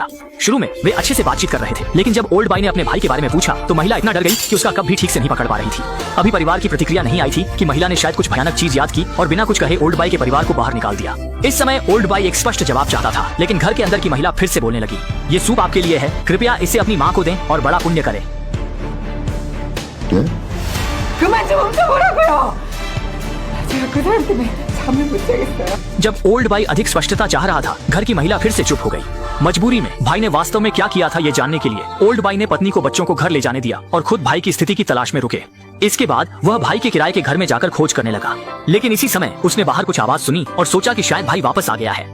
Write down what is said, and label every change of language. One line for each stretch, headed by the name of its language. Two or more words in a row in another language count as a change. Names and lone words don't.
Hindi: शुरू में वे अच्छे से बातचीत कर रहे थे, लेकिन जब ओल्ड बॉय ने अपने भाई के बारे में पूछा तो महिला इतना डर गई कि उसका कब भी ठीक से नहीं पकड़ पा रही थी। अभी परिवार की प्रतिक्रिया नहीं आई थी कि महिला ने शायद कुछ भयानक चीज याद की और बिना कुछ कहे ओल्ड बॉय के परिवार को बाहर निकाल दिया। इस समय ओल्ड बॉय एक स्पष्ट जवाब चाहता था, लेकिन घर के अंदर की महिला फिर से बोलने लगी, ये सूप आपके लिए है, कृपया इसे अपनी माँ को दें और बड़ा पुण्य करें।
Korean: 그만 좀 훔쳐보라고요. 제가 그 사람 때문에
Hindi: जब ओल्ड बाई अधिक स्पष्टता चाह रहा था, घर की महिला फिर से चुप हो गई। मजबूरी में भाई ने वास्तव में क्या किया था ये जानने के लिए ओल्ड बाई ने पत्नी को बच्चों को घर ले जाने दिया और खुद भाई की स्थिति की तलाश में रुके। इसके बाद वह भाई के किराए के घर में जाकर खोज करने लगा, लेकिन इसी समय उसने बाहर कुछ आवाज सुनी और सोचा कि शायद भाई वापस आ गया है।